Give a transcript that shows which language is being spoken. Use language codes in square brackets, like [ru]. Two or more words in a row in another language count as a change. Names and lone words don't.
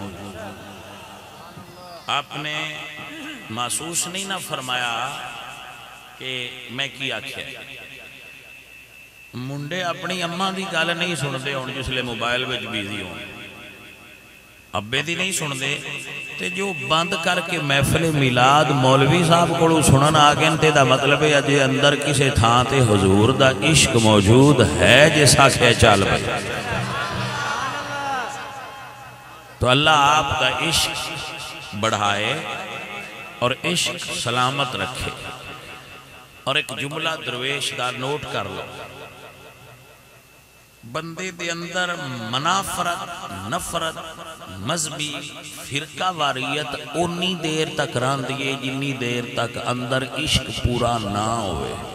[ur] آپ نے محسوس نہیں نہ فرمایا کہ [pa] میں کی آکھیا منڈے اپنی اماں دی گل نہیں سن دے ہون جس لئے موبائل وچ بیزی ہوں ابے دی نہیں سن دے تے جو بند کر کے محفل میلاد مولوی صاحب کو سنن آگئے تے دا مطلب ہے اجے اندر کسے تھاں تے حضور دا عشق موجود ہے [ur] جیسا کہ [pa] چال بھائی [ur] تو اللہ آپ کا عشق بڑھائے اور عشق سلامت رکھے اور ایک جملہ [pa] درویش دا نوٹ کر لو بندے دے اندر منافرت نفرت مذہبی فرقہ واریت انی دیر تک راندیے جنی دیر تک اندر عشق پورا نہ ہوئے